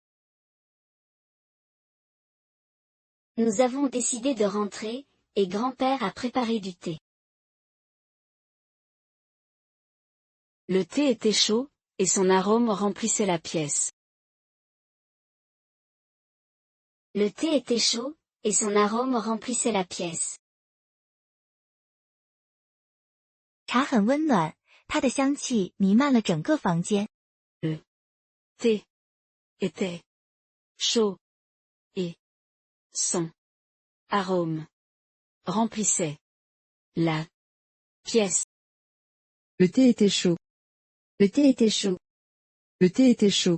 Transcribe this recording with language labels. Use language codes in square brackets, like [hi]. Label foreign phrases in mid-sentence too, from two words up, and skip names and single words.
[fr] Nous avons décidé de rentrer, et grand-père a préparé du thé. Le thé était chaud, et son arôme remplissait la pièce. Le thé était chaud, et son arôme remplissait la pièce. [zh] 茶很温暖，它的香气弥漫了整个房间。 [fr] Thé était chaud, et son arôme remplissait la pièce. Le thé était chaud. Le thé était chaud. Le thé était chaud.